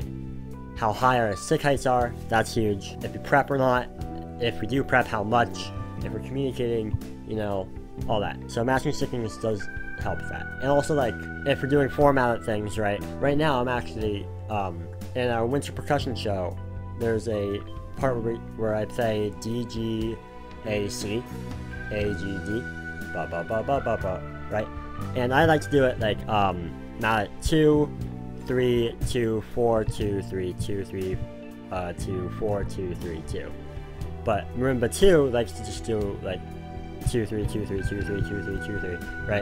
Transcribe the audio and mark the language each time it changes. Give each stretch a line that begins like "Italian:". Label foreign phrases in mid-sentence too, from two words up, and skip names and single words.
English: How high our stick heights are, that's huge. If we prep or not, if we do prep, how much, if we're communicating, you know, all that. So matching stickings does help with that. And also, like, if we're doing 4 mallet things, right? Right now, I'm actually, in our winter percussion show, there's a part where I play D, G, A, C, A, G, D, ba ba ba ba ba ba, right? And I like to do it like mallet 2, 3, 2, 4, 2, 3, 2, 3, 2, 4, 2, 3, 2. But marimba 2 likes to just do like 2, 3, 2, 3, 2, 3, 2, 3, 2, 3, right?